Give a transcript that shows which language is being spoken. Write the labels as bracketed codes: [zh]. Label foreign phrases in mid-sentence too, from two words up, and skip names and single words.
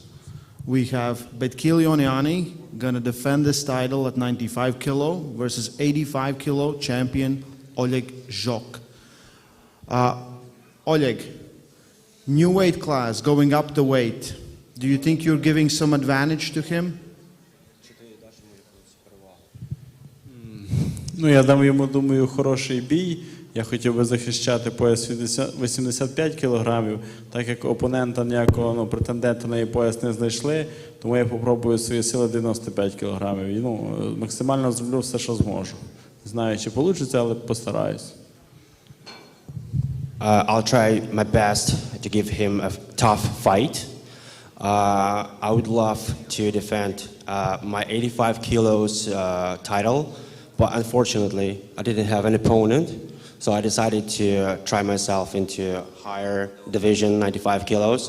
[en] We have Betkili Oniani going to defend this title at 95 kilo versus 85 kilo champion Oleg Zhok. Oleg, new weight class, going up the weight. Do you think you're giving some advantage to him? [uk] Ну, я дам йому, думаю, хороший бій. Я хотів би захищати пояс 85 кілограмів, так як опонента ніякого претендента на її пояс не знайшли, тому я попробую свої сили 95 кілограмів. І, максимально зроблю все, що зможу. Не знаю, чи вийде, але постараюсь. [en] I'll try my best to give him a tough fight. I would love to defend my 85 kilos title, but unfortunately, I didn't have an opponent, so I decided to try myself into higher division, 95 kilos.